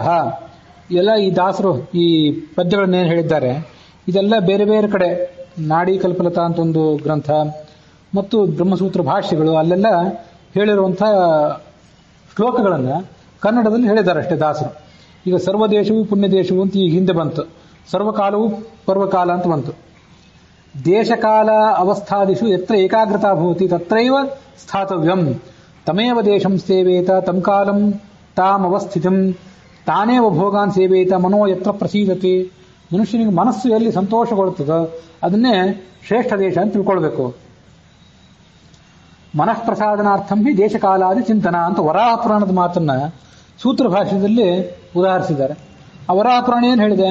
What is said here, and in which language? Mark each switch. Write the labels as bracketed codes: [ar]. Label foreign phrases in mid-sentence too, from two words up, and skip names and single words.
[kn] ಎಲ್ಲ ಈ ದಾಸರು ಈ ಪದ್ಯಗಳನ್ನೇನು ಹೇಳಿದ್ದಾರೆ ಇದೆಲ್ಲ ಬೇರೆ ಬೇರೆ ಕಡೆ, ನಾಡಿ ಕಲ್ಪಲತಾ ಅಂತ ಒಂದು ಗ್ರಂಥ ಮತ್ತು ಬ್ರಹ್ಮಸೂತ್ರ ಭಾಷ್ಯಗಳು, ಅಲ್ಲೆಲ್ಲ ಹೇಳಿರುವಂಥ ಶ್ಲೋಕಗಳನ್ನು ಕನ್ನಡದಲ್ಲಿ ಹೇಳಿದ್ದಾರೆ ಅಷ್ಟೇ ದಾಸರು. ಈಗ ಸರ್ವದೇಶವು ಪುಣ್ಯದೇಶವು ಅಂತ ಈಗ ಹಿಂದೆ ಬಂತು, ಸರ್ವಕಾಲವು ಪರ್ವಕಾಲ ಅಂತ ಬಂತು. [sa] ದೇಶಕಾಲ ಅವಸ್ಥಾದಿಷು ಯತ್ರ ಏಕಾಗ್ರತಾ ಭವತಿ ತತ್ರೈವ ಸ್ಥಾತವ್ಯಂ ತಮೇವ ದೇಶಂ ಸೇವೇತ ತಂ ಕಾಲಂ ತಾಂ ಅವಸ್ಥಿತಂ ತಾನೇವ ಭೋಗಾನ್ ಸೇವೇತ ಮನೋ ಯತ್ರ ಪ್ರಸೀದತೆ. [kn] ಮನುಷ್ಯನಿಗೆ ಮನಸ್ಸು ಎಲ್ಲಿ ಸಂತೋಷಗೊಳ್ಳುತ್ತದೋ ಅದನ್ನೇ ಶ್ರೇಷ್ಠ ದೇಶ ಅಂತ ತಿಳ್ಕೊಳ್ಬೇಕು. [sa] ಮನಃಪ್ರಸಾದನಾರ್ಥಂ ಹಿ ದೇಶಕಾಲಾದಿ ಚಿಂತನ [kn] ಅಂತ ವರಾಹ ಪುರಾಣದ ಮಾತನ್ನ ಸೂತ್ರ ಭಾಷ್ಯದಲ್ಲಿ ಉದಾಹರಿಸಿದ್ದಾರೆ. ಆ ವರಾಹ ಪುರಾಣ ಏನು ಹೇಳಿದೆ?